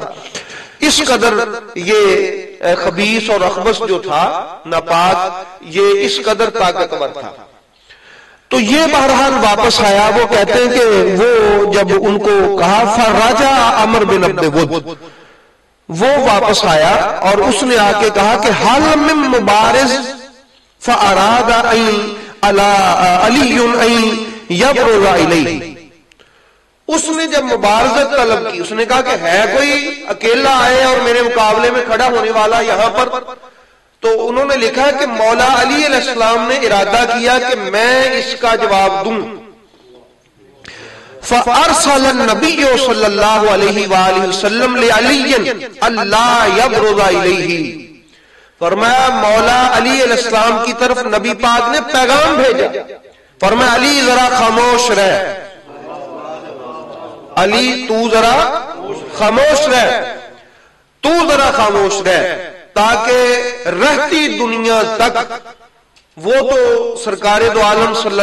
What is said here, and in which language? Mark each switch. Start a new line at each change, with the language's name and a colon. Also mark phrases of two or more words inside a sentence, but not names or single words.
Urdu: اس قدر یہ خبیث اور اخبث جو تھا ناپاک، یہ اس قدر طاقتور تھا۔ تو یہ بہرحال واپس آیا، وہ کہتے ہیں کہ وہ جب ان کو کہا
Arabic: فراجع عمر بن عبد ود،
Urdu: وہ واپس آیا اور اس نے آ کے کہا کہ
Arabic: حل من مبارز فاراد علی ان یبرز الیہ۔
Urdu: اس نے جب مبارزت طلب کی، اس نے کہا کہ ہے کوئی اکیلا آئے اور میرے مقابلے میں کھڑا ہونے والا یہاں پر، تو انہوں نے لکھا کہ مولا علی علیہ السلام نے ارادہ کیا کہ میں اس کا جواب دوں۔
Arabic: فَأَرْسَلَ النَّبِيُّ صلی اللہ علیہ وآلہ وسلم لِعَلِيٍّ اللہ یبرز الیہ،
Urdu: فرمایا مولا علی علیہ السلام کی طرف نبی پاک نے پیغام بھیجا، فرمایا علی ذرا خاموش رہ، علی تو ذرا خاموش رہ، تو ذرا خاموش رہ، تاکہ رہتی دنیا تک وہ تو سرکار دو عالم صلی